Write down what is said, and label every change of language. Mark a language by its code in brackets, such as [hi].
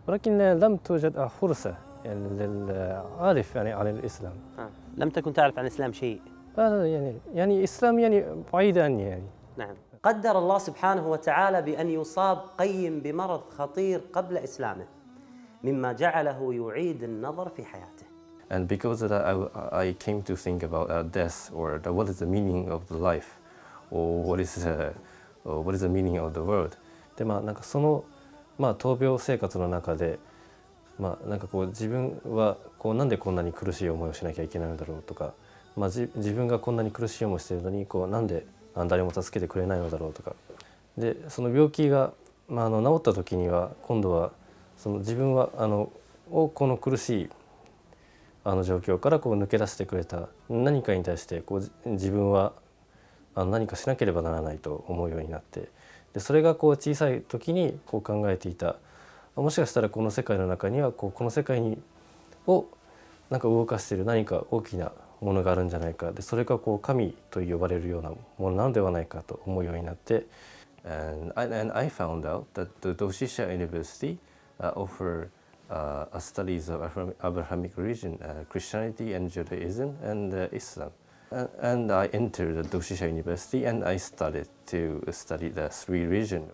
[ar] ولكن لم توجد فرصة يعني للعارف يعني عن الإسلام. لم تكن تعرف عن الإسلام شيء. يعني الإسلام يعني بعيد عني يعني. نعم. قدر الله سبحانه وتعالى بأن يصاب قيم بمرض خطير قبل إسلامه، مما جعله يعيد النظر في حياته. [en] And because of that, I came to think about death, or what is the meaning of the life, or what is the meaning of the world. [ja] でなんかその闘病生活の中でなんか自分はなんでこんなに苦しい思いをしなきゃいけないのだろうとか、自分がこんなに苦しい思いをしているのになんで誰も助けてくれないのだろうとか。でその病気が治った時には今度はその自分はこの苦しい状況から抜け出してくれた何かに対して自分は何かしなければならないと思うようになって、でそれが小さい時に考えていた、もしかしたらこの世界の中にはこの世界をなんか動かしている何か大きなものがあるんじゃないか、でそれが神と呼ばれるようなものなのではないかと思うようになって。 [en] And I found out that the Doshisha University offer studies of Abrahamic religion, Christianity and Judaism and Islam. And I entered the Doshisha University and I started to study the three religions.